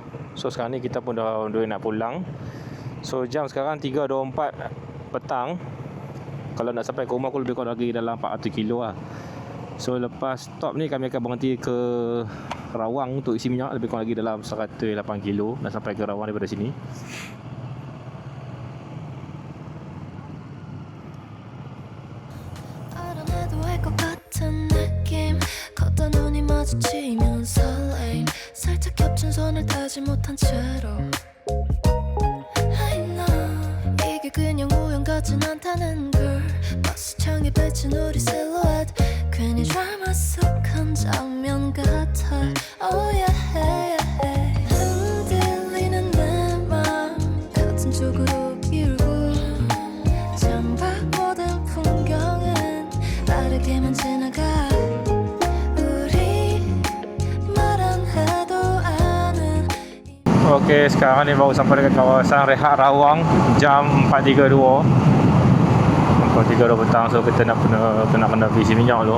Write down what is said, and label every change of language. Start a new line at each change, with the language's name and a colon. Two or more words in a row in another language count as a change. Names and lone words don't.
Malay: So sekarang ni kita pun dah nak pulang. So jam sekarang 3.24 petang. Kalau nak sampai ke rumah aku lebih kurang lagi dalam 400 kilo lah. So lepas stop ni kami akan berhenti ke Rawang untuk isi minyak. Lebih kurang lagi dalam 108 kilo nak sampai ke Rawang daripada sini.
Korean: 마주치면 설레임 살짝 겹친 손을 닿지 못한 채로 같진 않다는 걸 버스창에 비친 우리 실루엣 괜히 드라마 속 한 장면 같아
English: Oh yeah, yeah.
Korean: 흔들리는 내 맘 같은 쪽으로 기울고 창밖 모든 풍경은 빠르게만 지나가 우리 말 안 해도 아는
Malay: Okey, sekarang ni baru sampai dekat kawasan Rehat Rawang jam 4.32. Pukul 3 petang, so kita nak kena isi minyak dulu.